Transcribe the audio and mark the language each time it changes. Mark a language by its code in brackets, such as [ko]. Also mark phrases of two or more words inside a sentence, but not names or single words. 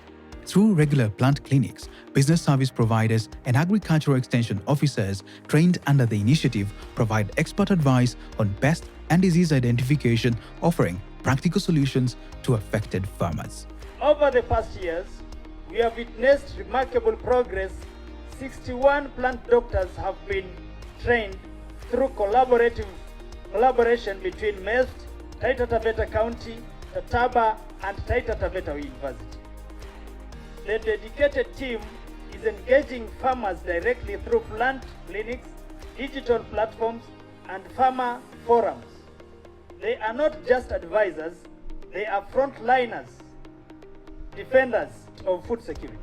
[en] Through regular plant clinics, business service providers and agricultural extension officers trained under the initiative provide expert advice on pest and disease identification, offering practical solutions to affected farmers. Over the past years, we have witnessed remarkable progress. 61 plant doctors have been trained through collaboration between MESPT, Taita Taveta County, Tataba, and Taita Taveta University. The dedicated team is engaging farmers directly through plant clinics, digital platforms, and farmer forums. They are not just advisors, they are frontliners, defenders of food security.